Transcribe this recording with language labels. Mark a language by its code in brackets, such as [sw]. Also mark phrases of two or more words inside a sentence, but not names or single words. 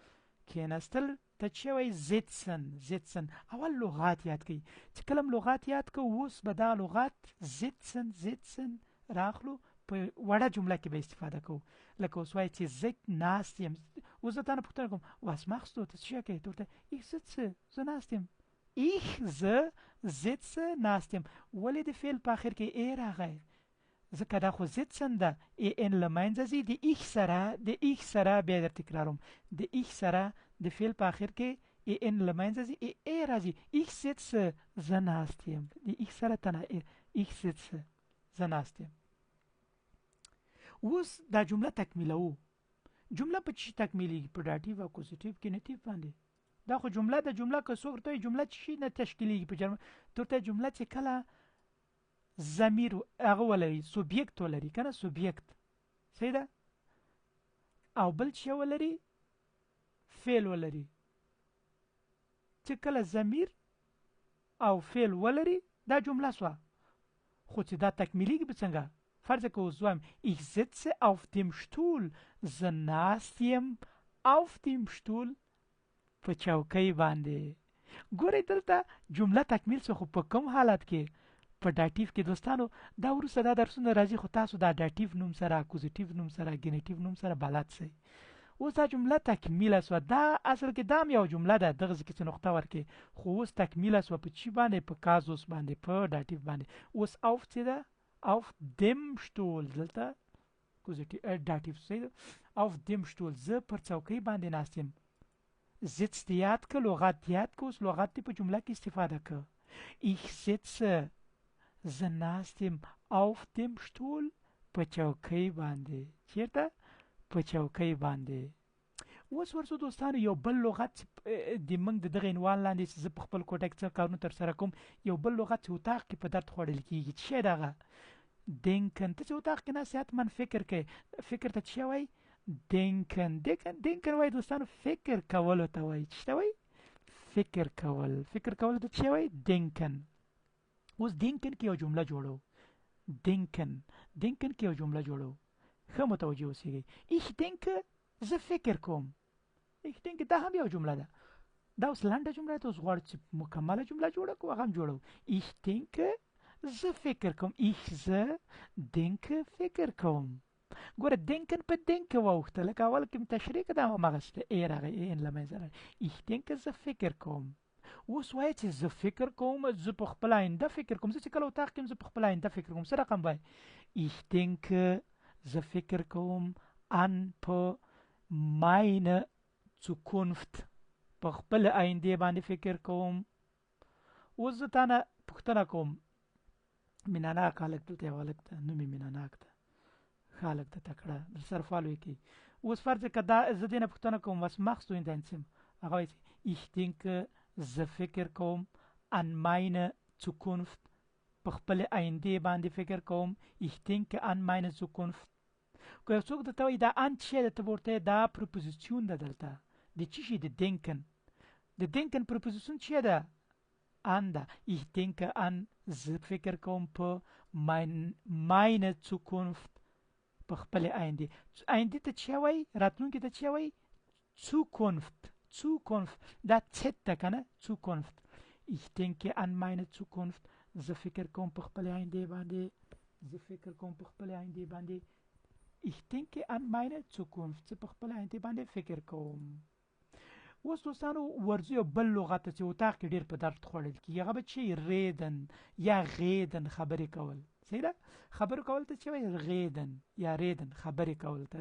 [ps] ته چې وایي sitzen اول لغات یاد کړئ چې کله لغات یاد کړو اوس به دا لغات sitzen راخلو په وړه جمله کې به استفاده کوو لکه اوس وایي چې زه ناست یم اوس زه تا نه پوښتنه کوم [de] was machst du [ps] ته څه شی کوې ته ورته [de] ich sitze [ps] زه ناست یم ich زه sitze ناست یم ولې د فعل په آخر کې ای راغی ځکه دا خو sitzen ده ان له منځه ځي د ich سره بیا در تکراروم د ich سره د فعل په آخر کې ان له منځه ځي ای راځي [de] ich sitze [ps] زه ناست یم د ich سره ته نه [de] ich sitze [ps] زه ناست یم اوس دا جمله تکمیلوو جمله په چی تکمیلیږي په داتیو او اکوزیټیو کې نتیو باندې دا خو جمله د جمله که څوک ورته جمله چی نه تشکیلیږي په جرمن ته جمله چې کله ضمیر هغه ولري سوبجیکت ولري کنه سوبجیکت صحیح ده او بل چې ولري فعل ولري چې کله ضمیر او فعل ولري دا جمله سوه خو چې دا تکمیلیږي به څنګه فرض که اوس وایم [de] ich sitze auf dem Stuhl [ps] زه ناست یم [de] auf dem Stuhl [ps] په چوکۍ باندې ګورئ دلته جمله تکمیل شو خو په کوم حالت کې په داتیو کې دوستانو دا وروسته دا درسونه راځي خو تاسو دا داتیو نوم سره اکوزیټیو نوم سره ګینیټیو نوم سره بلد شئ اوس دا جمله تکمیله شوه دا اصل کې دا هم یو جمله ده دغه ځای کې چې نقطه ورکړې خو اوس تکمیله شوه په چی باندې په کازوس باندې په داتیو باندې اوس auf چې ده [de] auf dem Stuhl [ps] دلته داتیو صحیح [de] auf dem Stuhl [ps] زه پر چوکۍ باندې ناست یم sitzt یاد که لغت یاد که اوس لغت دی په جمله کې استفاده که [de] ich sitze [ps] زه ناست یم [de] auf dem Stuhl [ps] په چوکۍ باندې چیرته په چوکۍ باندې اوس ورسو دوستانو یو بل لغت د موږ د دغه عنوان لاندې چې زه په خپل کوټه کې څه کارونه ترسره کوم یو بل لغت چې اتاق کې په درد خوړل کېږي څه شی دغه denken ته چې اتاق کې ناست حتما فکر کوي فکر ته څه وایي denken وایي دوستانو فکر کولو ته وایي څه ته وایي فکر کول. فکر کول ته څه وایي؟ denken. اوس denken کې یو جمله جوړو. denken کې یو جمله جوړو. ښه متوجه اوسئ. [de] ich denke [ps] زه فکر کوم. [de] ich denke [ps] دا هم یو جمله ده. دا اوس لنډه جمله ده. اوس غواړو چې مکمله جمله جوړه کړو، هغه هم جوړو. [de] ich denke [ps] زه فکر کوم. زه denke فکر کوم. ګوره denken په denke واوښته، لکه اول کې تشریح کړه، دا هماغسې ای راغی، ان له منځه راغی. [de] ich denke [ps] زه فکر کوم. اوس وایه چې زه فکر کوم، زه په خپل آینده فکر کوم. زه چې کله اطاق کې یم، زه په خپل آینده فکر کوم. څه رقم وایي؟ [de] ich denke [ps] زه فکر کوم an په [de] meine Zukunft [ps] په خپل آینده باندې فکر کوم. اوس زه تا نه پوښتنه کوم، میناناک هلک دلته یو هلک ده، نوم یې میناناک ده، ښه هلک ده، تکړه، درسره فالو یې کوي. اوس فرض که دا زه دې نه پوښتنه کوم، [de] was machst du in deinem Zimmer؟ [ps] هغه وایي [de] ich denke [ps] زه فکر کوم [de] an meine Zukunft [ps] په خپل آینده باندې فکر کوم. [de] ich denke an meine Zukunft. [ps] که یو څوک درته وایي دا ان څه دی، ته به ورته دا پروپوزیسیون ده دلته د څه شي؟ د denken. د denken پروپوزیسیون څه ده؟ an ده. [de] ich denke an [ps] زه فکر کوم په [de] meine Zukunft [ps] په خپل آینده. آینده ته څه وایي؟ راتلونکي ته څه وایي؟ Zukunft. دا څت ده که نه؟ Zukunft. [de] ich denke an meine Zukunft. [ps] زه فکر کوم په خپل آینده باندې. [de] ich denke an meine Zukunft. [ps] زه په خپل آینده باندې فکر کوم. اوس دوستانو ورځو یو بل لغت چې اطاق کې ډېر په درد خوړل کېږي، هغه به چې reden یا غیدن خبرې کول. صحیح ده؟ خبرې کول ته چې وایي غیدن یا reden خبرې کول ته.